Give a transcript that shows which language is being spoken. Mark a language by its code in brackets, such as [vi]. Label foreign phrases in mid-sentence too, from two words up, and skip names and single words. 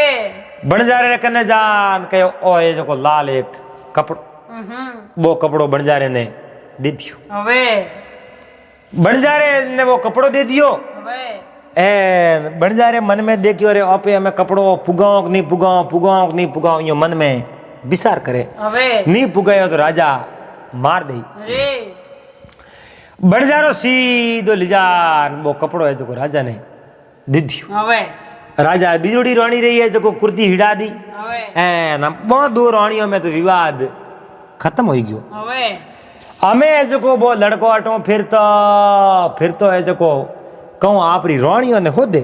[mwr] बणजारे कने जान कहो ओ ये जो को लाल एक कपड़ो वो कपड़ो बणजारे ने दे दियो હવે बणजारे ने वो कपड़ो दे दियो હવે ए बणजारे मन में देखियो रे आपे हमें कपड़ो पुगाओ कि नहीं पुगाओ यो मन में विचार करे હવે नहीं पुगायो तो राजा मार दे અરે बणजारो सीधो लिजान वो कपड़ो है जो राजा ने दे दियो હવે राजा बिजोड़ी रानी रही है जो कुर्ती हिड़ा दी હવે एन बहुत दो रानियों में तो विवाद खत्म हो गयो હવે हमें है जो को वो लड़को अटो फिर तो है जो को कहूँ आपरी रानियों ने हो दे